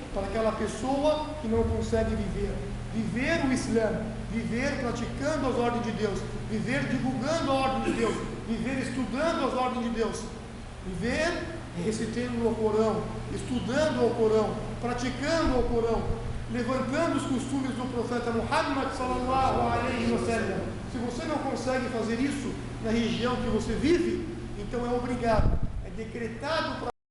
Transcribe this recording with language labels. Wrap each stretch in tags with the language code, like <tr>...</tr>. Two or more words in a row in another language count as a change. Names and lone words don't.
<pt>Para aquela pessoa que não consegue viver o Islã, viver praticando as ordens de Deus, viver divulgando a ordem de Deus, viver estudando as ordens de Deus, viver recitando o Corão, estudando o Corão, praticando o Corão, levantando os costumes do profeta Muhammad</pt> <ar>صلى الله عليه وسلم.</ar> <pt>Se você não consegue fazer isso na região que você vive, então é obrigado, é decretado para</pt>